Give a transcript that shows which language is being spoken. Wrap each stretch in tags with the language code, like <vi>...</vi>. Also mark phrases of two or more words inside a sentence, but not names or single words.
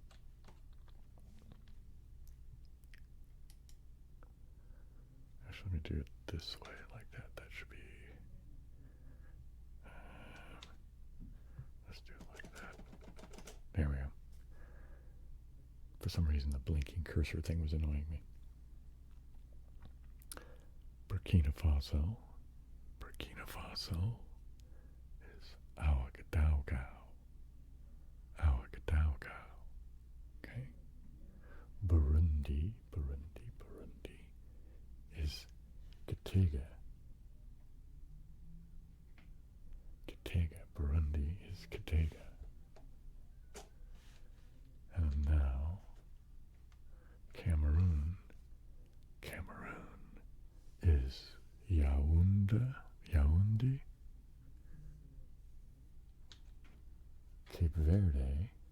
<en>Actually, let me do it this way, like that. That should be... let's do it like that. There we go. For some reason, the blinking cursor thing was annoying me. Burkina Faso. Burkina Faso is Ouagadougou. Ouagadougou. Okay. Burundi. Burundi is Gitega. Gitega. Burundi is Gitega. And now, Cameroon. Cameroon is Yaoundé. Yaoundé. Cape Verde.</en>